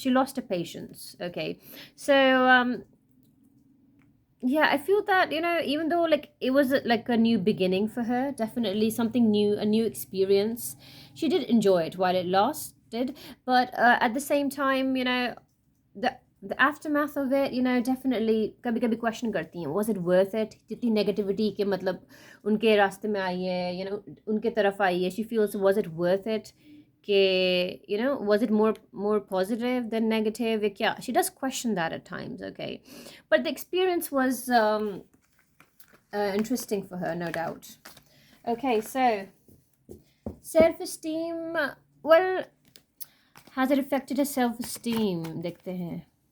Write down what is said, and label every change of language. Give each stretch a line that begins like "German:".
English: She lost her patience, okay. So yeah, I feel that, you know, even though like it was like a new beginning for her, definitely something new, a new experience, she did enjoy it while it lasted, but at the same time, you know, the aftermath of it, you know, definitely
Hindi: कभी कभी question करती हैं,
English: was it worth it?
Hindi: जितनी negativity के मतलब उनके रास्ते में आई है,
English: you know,
Hindi: उनके तरफ आई है,
English: she feels, was it worth it? You know, was it more positive than negative? Yeah, she does question that at times, okay, but the experience was interesting for her, no doubt. Okay, so self-esteem, well, has it affected her self-esteem?
Hindi: देखते हैं.